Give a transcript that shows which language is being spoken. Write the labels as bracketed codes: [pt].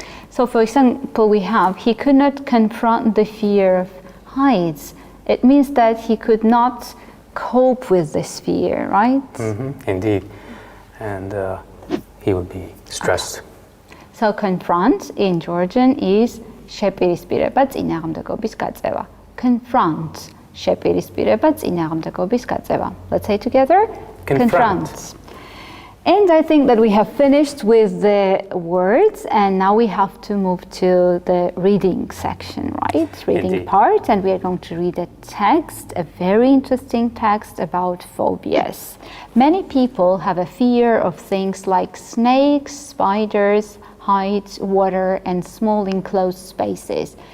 [en] So for example, we have, he could not confront the fear of heights. It means that he could not cope with this fear, right? Indeed. And he would be stressed. So confront in Georgian is [ka] შეპირისპირება, წინააღმდეგობის გაწევა. [en] Confront, [ka] შეპირისპირება, წინააღმდეგობის გაწევა. [en] Let's say together. Confront. And I think that we have finished with the words, and now we have to move to the reading section, right? Reading Indeed. part, and we are going to read a text, a very interesting text about phobias. Many people have a fear of things like snakes, spiders, heights, water, and small enclosed spaces.